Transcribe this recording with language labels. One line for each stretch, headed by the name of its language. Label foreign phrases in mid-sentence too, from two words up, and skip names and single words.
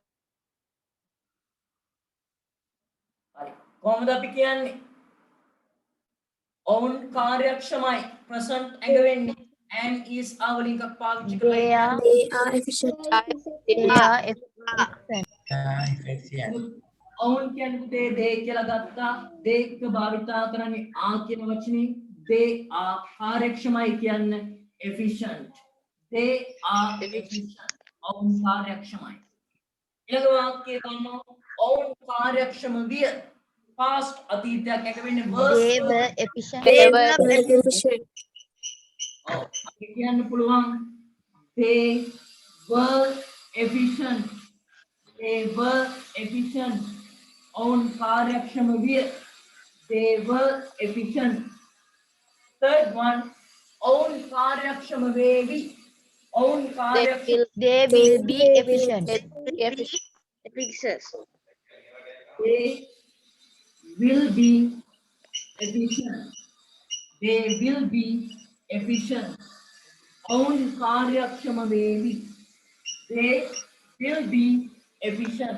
Sinhala: හරි. කොහොමද අපි කියන්නේ? ඔවුන් කාර්යක්ෂමයි. present ඇඟ වෙන්නේ
English: and is
Sinhala: ආවලින් එකක් පාවිච්චි කරලා
English: They are.
Sinhala: කියන්නේ.
English: They are efficient. They are efficient.
Sinhala: ඔවුන් කියන්නේ පුතේ they කියලා ගත්තා. they එක භාවිතා කරන්නේ ආ කියන වචනේ.
English: they are
Sinhala: කාර්යක්ෂමයි කියන්නේ
English: efficient. they are efficient.
Sinhala: ඔවුන් කාර්යක්ෂමයි. ඊළඟ වාක්‍යය ගන්නවා ඔවුන් කාර්යක්ෂම විය. past අතීතයක් එක වෙන්නේ was.
English: They were efficient. They were efficient.
Sinhala: ඔව් අපි කියන්න පුළුවන්
English: they were efficient. they were efficient.
Sinhala: ඔවුන් කාර්යක්ෂම විය.
English: they were efficient. third one
Sinhala: ඔවුන් කාර්යක්ෂම වේවි. ඔවුන් කාර්යක්ෂම
English: They will be efficient. efficient. they will be efficient. they will be efficient.
Sinhala: ඔවුන් කාර්යක්ෂම වේවි.
English: they will be efficient.